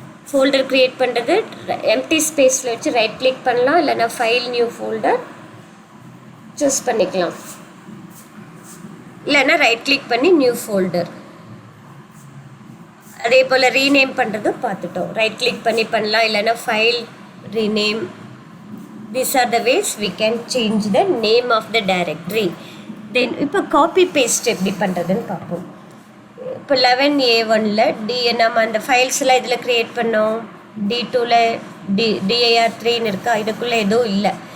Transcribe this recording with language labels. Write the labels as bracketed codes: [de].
[ta] Folder create பண்ணுறது empty ஸ்பேஸில் வச்சு ரைட் கிளிக் பண்ணலாம், இல்லைனா ஃபைல் நியூ ஃபோல்டர் சூஸ் பண்ணிக்கலாம், இல்லைன்னா ரைட் கிளிக் பண்ணி நியூ ஃபோல்டர். அதே போல் ரீநேம் பண்ணுறதும் பார்த்துட்டோம். ரைட் கிளிக் பண்ணி பண்ணலாம், இல்லைன்னா file rename. [en] These are the ways we can change the name of the directory. [ta] Then இப்போ காப்பி பேஸ்ட் எப்படி பண்ணுறதுன்னு பார்ப்போம். இப்போ 11A1ல் நம்ம அந்த ஃபைல்ஸ்லாம் இதில் க்ரியேட் பண்ணோம். D2ல் dir3ன்னு இருக்கா, இதுக்குள்ளே எதுவும் இல்லை.